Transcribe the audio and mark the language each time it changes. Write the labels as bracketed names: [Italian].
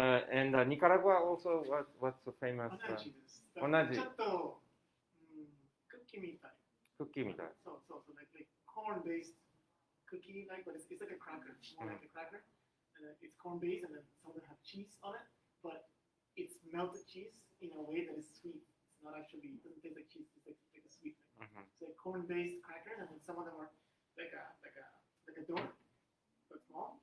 [English] And Nicaragua also, what's the famous? [Japanese] Onaji. ちょっと、クッキーみたい。 Cookie みたい。 [English] So like corn-based cookie, like, but it's like a cracker, more like a cracker. And it's corn-based, and then some of them have cheese on it, but it's melted cheese in a way that is sweet. It's not actually, it doesn't taste like cheese. It's like a sweet thing. It's like corn-based crackers, and then some of them are like a donut, but small.